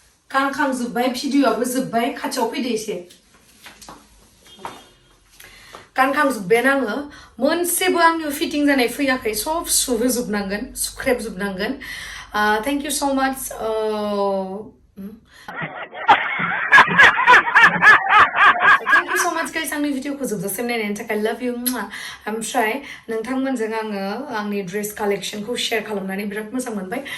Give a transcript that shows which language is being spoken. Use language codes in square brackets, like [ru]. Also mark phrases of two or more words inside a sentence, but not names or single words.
[brx] गानखांजोब्बाय भिडिअ'आबो जोब्बाय खाथियाव फैदो एसे गानखांजोब्बायानो आङो मोनसेबो आंनियाव फिटिं जानाय फैयाखै सब सुहोजोबनांगोन सुख्रेबजोबनांगोन [en] thank you so much Thank you so much guys [brx] आंनि भिडिअखौ जोबजासिम नायनायनि थाखाय [en] love you [brx] ओमफ्राय नोंथांमोनजों आङो आंनि ड्रेस कालेक्शनखौ शेयार खालामनानै बिराद मोजां मोनबाय